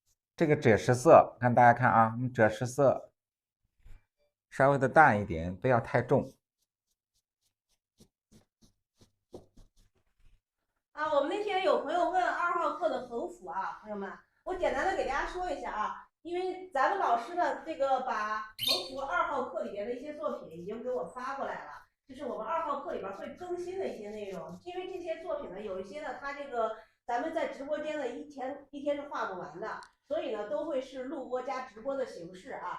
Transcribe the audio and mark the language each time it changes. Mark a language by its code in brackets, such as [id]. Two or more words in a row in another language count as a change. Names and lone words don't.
[zh] 這個赭石色，看大家看啊，我们赭石色稍微的淡一點，不要太重。啊，我們那天有朋友問2 號課的橫幅啊，朋友們，我簡單的給大家說一下啊，因為咱們老師呢，這個把橫幅2號課裡邊的一些作品已經給我發過來了，就是我們2號課裡邊會更新的一些內容，因為這些作品呢，有一些呢，它這個咱們在直播間的一天是畫不完的，所以呢，都會是錄播加直播的形式啊。